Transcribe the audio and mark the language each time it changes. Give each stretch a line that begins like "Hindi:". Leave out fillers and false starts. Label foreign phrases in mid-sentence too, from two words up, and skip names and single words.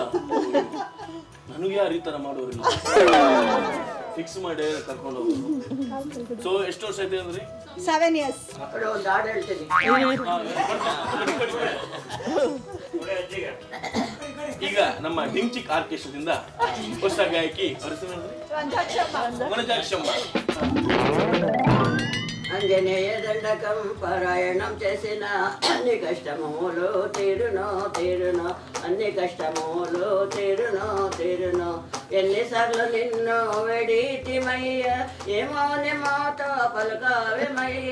Kannada: ನನಗೆ ಯಾರು ಈ ತರ ಮಾಡೋರಿಲ್ಲ, ಫಿಕ್ಸ್ ಮಾಡಿ ಕರ್ಕೊಂಡು ಹೋಗೋದು. ಸೊ ಎಷ್ಟು ವರ್ಷ ಐತೆ ಅಂದ್ರೆ?
English: 7 years.
Kannada: ಒಂದು ಹಾಡು ಹೇಳ್ತೀನಿ. ಈಗ ನಮ್ಮ ಡಿಂಚಿಕ್ ಆರ್ಕೆಸ್ಟ್ರಾದಿಂದ ಹೊಸ ಗಾಯಕಿ ವನಜಾಕ್ಷಮ್ಮ.
Telugu: అంజనేయ దండకం పారాయణం చేసిన అన్ని కష్టములు తీరునో తీరునో, అన్ని కష్టములు తీరునో తీరునో. ఎన్నిసార్లు నిన్ను వెడితిమయ్య, ఏమో మాట పలకావేమయ్య.